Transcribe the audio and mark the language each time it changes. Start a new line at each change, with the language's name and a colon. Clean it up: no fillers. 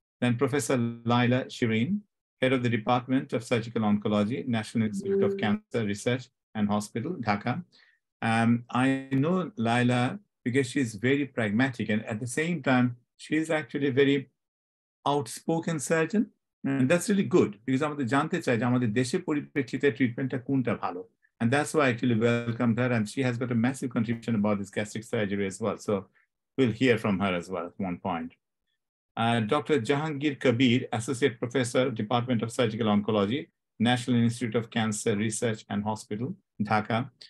English: Then Professor Laila Shireen, Head of the Department of Surgical Oncology, National Institute of Cancer Research and Hospital, Dhaka. I know Laila because she's very pragmatic, and at the same time, she's actually a very outspoken surgeon. And that's really good because
Bangla: আমাদের জানতে চাই যে আমাদের দেশের পরিপ্রেক্ষিতে ট্রিটমেন্টটা কোনটা ভালো.
English: And that's why I actually welcomed her, and she has got a massive contribution about this gastric surgery as well. So we'll hear from her as well at one point. Dr. Jahangir Kabir, Associate Professor, Department of Surgical Oncology, National Institute of Cancer Research and Hospital, Dhaka.